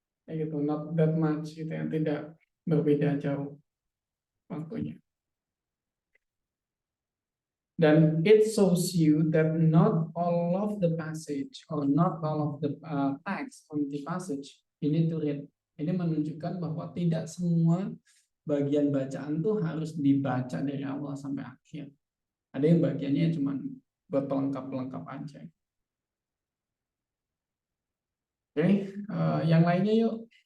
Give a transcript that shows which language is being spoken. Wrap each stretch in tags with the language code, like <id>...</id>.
<id>Ya gitu,</id> <en>not that much</en> <id>gitu ya, tidak berbeda jauh waktunya. Dan</id> <en>it shows you that not all of the passage or not all of the text on the passage you need to read.</en> <id>Ini menunjukkan bahwa tidak semua bagian bacaan tuh harus dibaca dari awal sampai akhir. Ada yang bagiannya cuma buat pelengkap-pelengkap aja. Oke, yang lainnya yuk.</id>